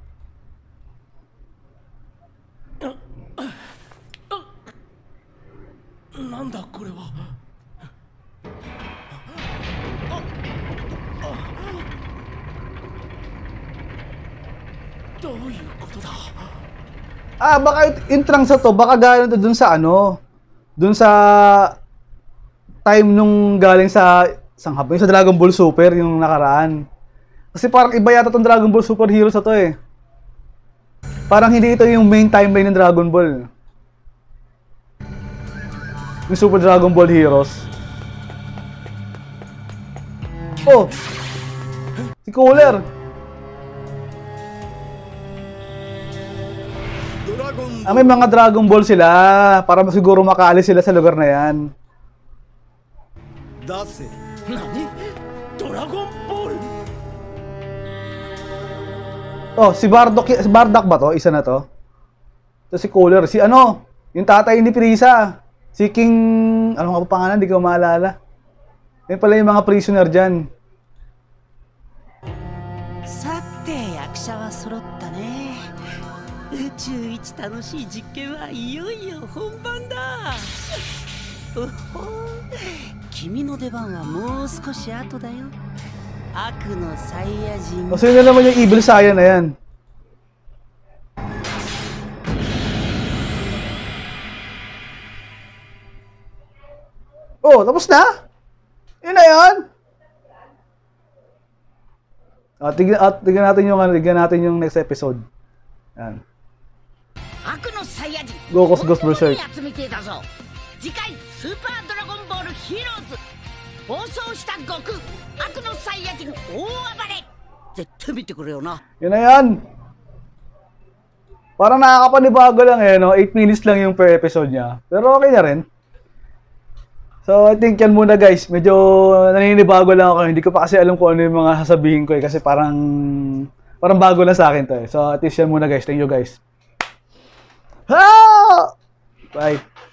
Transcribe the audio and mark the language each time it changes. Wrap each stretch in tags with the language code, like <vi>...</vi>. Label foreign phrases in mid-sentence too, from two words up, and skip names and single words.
<ja>Nanda, これは。どういうことだ。</ja> <tl>Baka yung Trunks na to, baka galing to dun sa ano, dun sa time nung galing sa Hapon, yung sa Dragon Ball Super, yung nakaraan. Kasi parang iba yata tong Dragon Ball Super Heroes na to eh. Parang hindi ito yung main timeline ng Dragon Ball. Yung Super Dragon Ball Heroes. Oh! Si Cooler! May mga Dragon Ball sila para siguro makaalis sila sa lugar na yan.</tl> <ja>出せ。何？ドラゴンボール。</ja> <tl>Oh, si Bardock ba to? Isa na to. Ito si Cooler. Si ano? Yung tatay ni Frieza. Si King... Ano nga pa pangalan? Hindi ko maalala. Yan pala yung mga prisoner dyan.</tl> <ja>さて役者は揃ったね。宇宙一楽しい実験はいよいよ本番だ。おほ、君の出番はもう少し後だよ。悪のサイヤ人。</ja> <tl>O, sino na naman yung Evil Saiyan na yan? Oh, tapos na? Yun na yan? Tignan natin yung</tl> <en>next episode.</en> <tl>Yan.</tl> <ja>悪のサイヤ人</ja> <en>Goku's Ghost Berserk</en> <ja>集めてだぞ。次回スーパードラゴンボールヒーローズ暴走した悟空悪のサイヤ人大暴れ。絶対見てくれよな。</ja> <tl>Yun na yan. Parang nakakapanibago lang eh, no? 8 minutes lang yung</tl> <en>per episode</en> <tl>niya. Pero okay na rin. So,</tl> <en>I think</en> <tl>yan muna guys. Medyo naninibago lang ako. Hindi ko pa kasi alam kung ano yung mga sasabihin ko eh. Kasi parang bago lang sa akin to eh. So, at least yan muna guys.</tl> <en>Thank you guys. Ha! Bye.</en>